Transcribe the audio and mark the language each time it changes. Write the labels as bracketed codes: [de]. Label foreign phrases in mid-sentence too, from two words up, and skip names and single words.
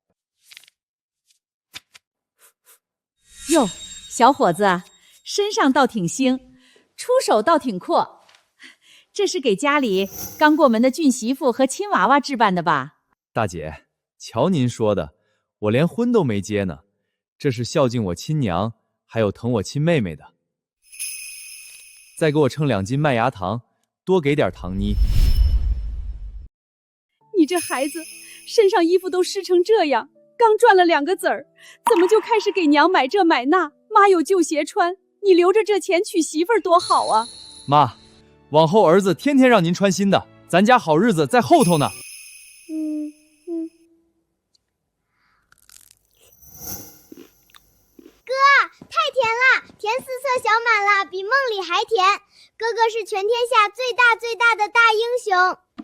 [zh] 喲，小伙子，身上倒挺腥，出手倒挺闊。這是給家裡剛過門的俊媳婦和親娃娃置辦的吧？大姐，瞧您說的，我連婚都沒結呢。這是孝敬我親娘，還有疼我親妹妹的。再給我稱2斤麥芽糖，多給點糖泥。你這孩子，身上衣服都濕成這樣，剛賺了2個子兒，怎麼就開始給娘買這買那？媽有舊鞋穿，你留着這錢娶媳婦兒多好啊！媽，往後兒子天天讓您穿新的，咱家好日子在後頭呢。太甜了，甜4色小满了，比梦裡還甜。哥哥是全天下最大最大的大英雄。